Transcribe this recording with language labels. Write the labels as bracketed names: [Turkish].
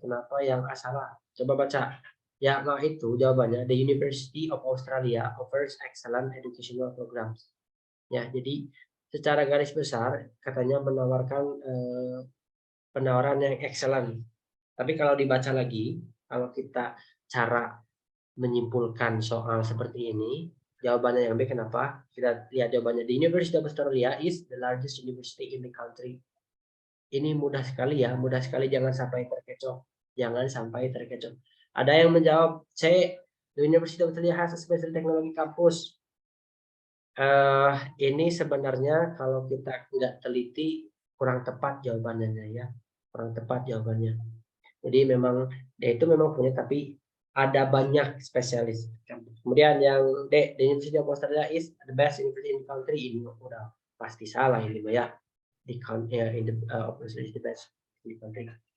[Indonesian] Kenapa yang A salah? Coba baca. Yang A itu jawabannya [English] The University of Australia offers excellent educational programs. [Indonesian] Ya, jadi secara garis besar katanya menawarkan penawaran yang excellent. Tapi kalau dibaca lagi, kalau kita cara menyimpulkan soal seperti ini, jawabannya yang B. Kenapa? Kita lihat jawabannya. [English] The University of Australia is the largest university in the country. [Indonesian] Ini mudah sekali ya, mudah sekali, jangan sampai terkecoh. Jangan sampai terkecoh. Ada yang menjawab C, [English] the University of Australia has a special technology campus. [Indonesian] Ini sebenarnya kalau kita nggak teliti kurang tepat jawabannya ya, kurang tepat jawabannya. Jadi memang dia itu memang punya, tapi ada banyak spesialis. Kemudian yang D, [English] the University of Australia is the best university in the country. [Indonesian] Ini udah pasti salah ini ya. [English] In the obviously the best in the country.